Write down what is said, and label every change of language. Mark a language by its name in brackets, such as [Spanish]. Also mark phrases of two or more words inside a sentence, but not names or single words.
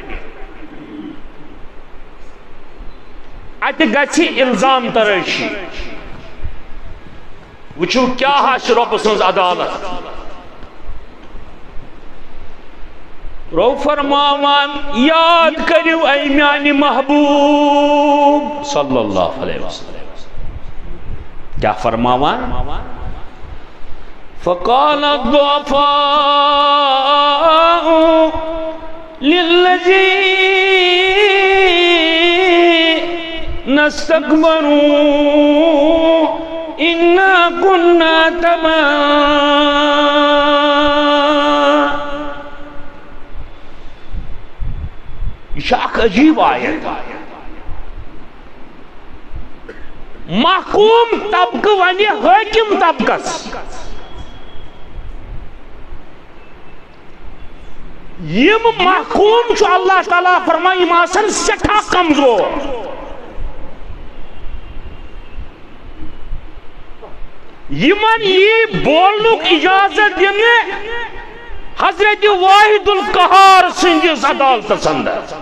[Kashmiri] اتہِ گژھِ الزام ترٲشی وٕچھِو کیٛاہ آسہِ رۄبہٕ سٕنٛز عدالت رۄب فرماوان یاد کٔرِو اے میانہِ محبوب صلی اللہ علیہ وسلم کیا فرماوان [Arabic] فقال الضعفاء للذين استكبروا إنا كنا [Kashmiri] تبعا یہ اخ عجیب آیت محکوم طبقہ ونہِ حاکم طبقس یم محکوم چھُ اللہ تعالیٰ فرماے یم آسن سٹھا کمزور یمن یہ بولنک اجازت دنے حضرت واحد القہار سندس عدالتس اندر